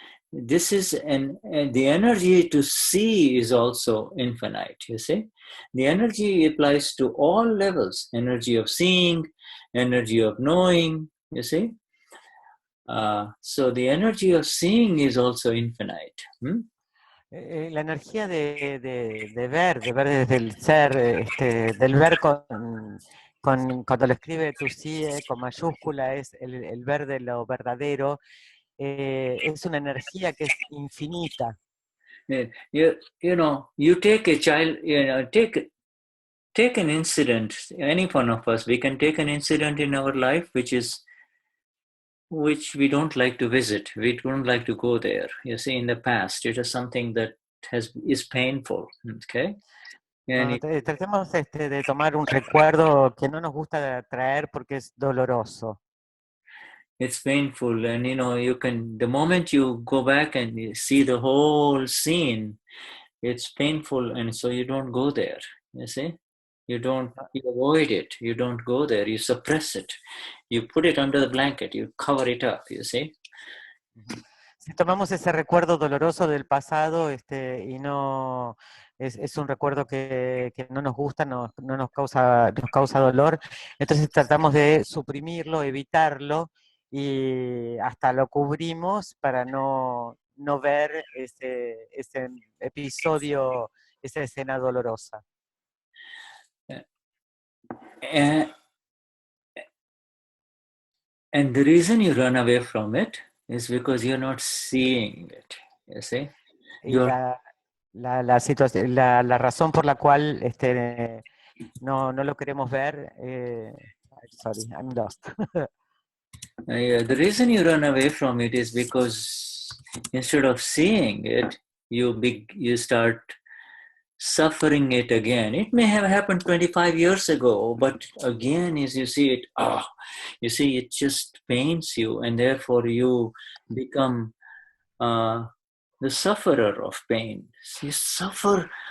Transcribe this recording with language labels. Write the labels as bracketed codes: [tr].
[en] This is and the energy to see is also infinite. You see, the energy applies to all levels: energy of seeing, energy of knowing. You see, so the energy of seeing is also infinite. [es] La energía de ver desde el ser, del ver cuando lo escribe tu sí con mayúscula, es el ver de lo verdadero, es una energía que es infinita. [en] You know, you take a child, take an incident, any one of us, we can take an incident in our life which we don't like to visit, we don't like to go there. You see, in the past, it is something that is painful, okay? [es] Tratemos de tomar un recuerdo que no nos gusta traer porque es doloroso. [en] It's painful, and the moment you go back and you see the whole scene, it's painful, and so you don't go there. You see, you avoid it, you don't go there, you suppress it, you put it under the blanket, you cover it up. You see. [es] Si tomamos ese recuerdo doloroso del pasado y no es un recuerdo que no nos gusta, no nos causa dolor, entonces tratamos de suprimirlo, evitarlo y hasta lo cubrimos para no ver ese episodio, esa escena dolorosa. [en] And the reason you run away from it is because you're not seeing it. You see? [es] La situación, la razón por la cual no lo queremos ver, [en] sorry, I'm lost. The reason you run away from it is because instead of seeing it, you start suffering it again. It may have happened 25 years ago, but again, as you see it, you see, it just pains you, and therefore you become the sufferer of pain. You suffer.